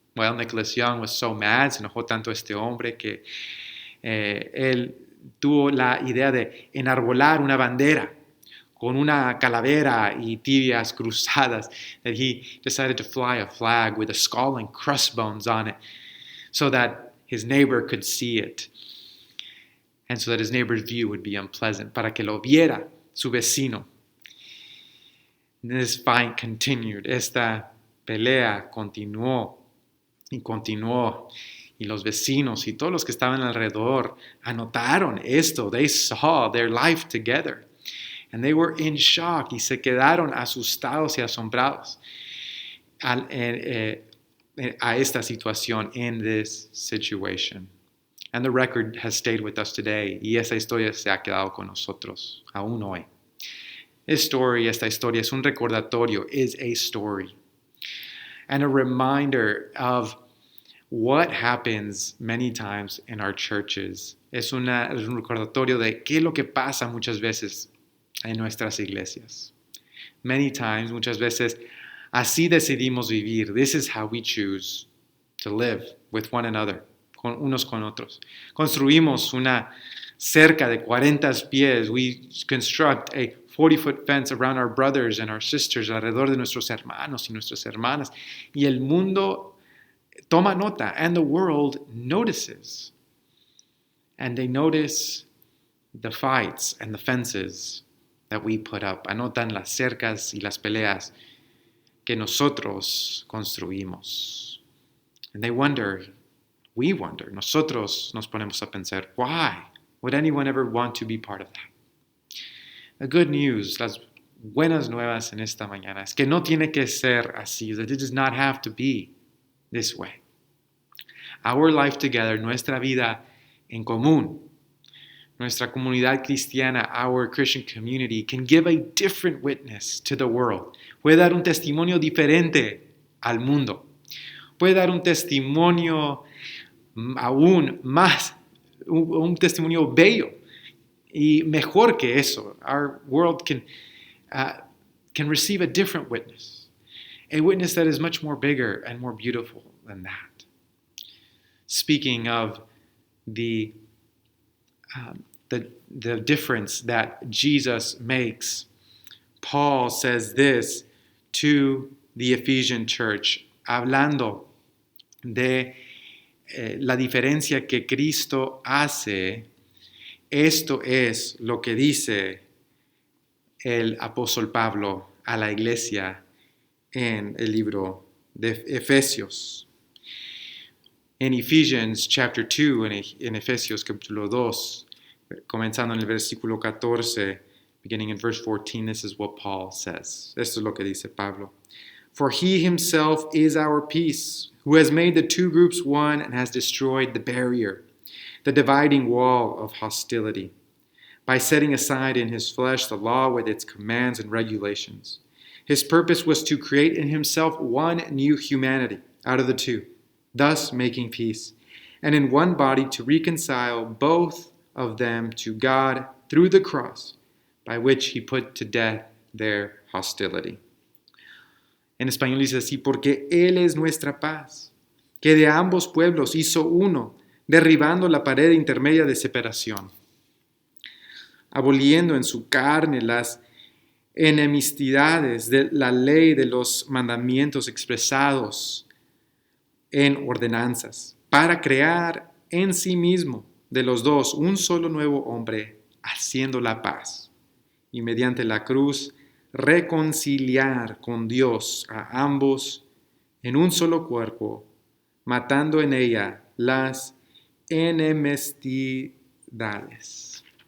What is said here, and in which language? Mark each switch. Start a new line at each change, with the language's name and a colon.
English: Well, Nicholas Young was so mad,
Spanish: se enojó tanto este hombre que él tuvo la idea de enarbolar una bandera con una calavera y tibias cruzadas,
English: that he decided to fly a flag with a skull and crossbones on it so that his neighbor could see it and so that his neighbor's view would be unpleasant,
Spanish: para que lo viera su vecino.
English: This fight continued.
Spanish: Esta pelea continuó y continuó. Y los vecinos y todos los que estaban alrededor anotaron esto.
English: They saw their life together. And they were in shock.
Spanish: Y se quedaron asustados y asombrados a esta situación,
English: in this situation. And the record has stayed with us today.
Spanish: Y esta historia se ha quedado con nosotros aún hoy. Esta historia es un recordatorio,
English: is a story. And a reminder of what happens many times in our churches.
Spanish: Es un recordatorio de qué es lo que pasa muchas veces en nuestras iglesias.
English: Many times,
Spanish: muchas veces, así decidimos vivir.
English: This is how we choose to live with one another,
Spanish: unos con otros. Construimos una cerca de 40 pies.
English: We construct a 40-foot fence around our brothers and our sisters,
Spanish: alrededor de nuestros hermanos y nuestras hermanas. Y el mundo toma nota,
English: and the world notices. And they notice the fights and the fences that we put up.
Spanish: Anotan las cercas y las peleas que nosotros construimos.
English: And we wonder,
Spanish: nosotros nos ponemos a pensar,
English: why would anyone ever want to be part of that? The good news,
Spanish: las buenas nuevas en esta mañana, es que no tiene que ser así,
English: that it does not have to be this way. Our life together,
Spanish: nuestra vida en común, nuestra comunidad cristiana,
English: our Christian community, can give a different witness to the world.
Spanish: Puede dar un testimonio diferente al mundo. Puede dar un testimonio aún más, un testimonio bello y mejor que eso.
English: Our world can receive a different witness, a witness that is much more bigger and more beautiful than that. Speaking of the difference that Jesus makes, Paul says this to the Ephesian church,
Spanish: hablando de la diferencia que Cristo hace. Esto es lo que dice el apóstol Pablo a la iglesia en el libro de Efesios.
English: En Ephesians chapter 2,
Spanish: en Efesios capítulo 2, comenzando en el versículo 14,
English: beginning in verse 14, this is what Paul says.
Spanish: Esto es lo que dice Pablo.
English: For he himself is our peace, who has made the two groups one and has destroyed the barrier, the dividing wall of hostility, by setting aside in his flesh the law with its commands and regulations. His purpose was to create in himself one new humanity out of the two, thus making peace, and in one body to reconcile both of them to God through the cross, by which he put to death their hostility.
Spanish: En español dice así, porque Él es nuestra paz, que de ambos pueblos hizo uno, derribando la pared intermedia de separación, aboliendo en su carne las enemistades de la ley de los mandamientos expresados en ordenanzas, para crear en sí mismo de los dos un solo nuevo hombre, haciendo la paz, y mediante la cruz reconciliar con Dios a ambos en un solo cuerpo, matando en ella las enemistades.